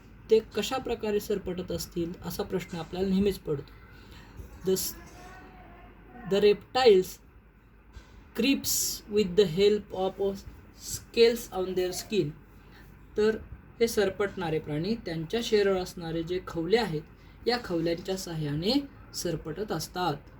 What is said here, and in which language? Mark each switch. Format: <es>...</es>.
<mr>ते कशा प्रकारे सरपटत असतील असा प्रश्न आपल्याला नेहमीच पडतो.</mr> <en>The reptiles creeps with the help of scales on their skin.</en> <mr>तर हे सरपटणारे प्राणी त्यांच्या शरीरावर असणारे जे खवले आहेत या खवल्यांच्या सहाय्याने सरपटत असतात.</mr>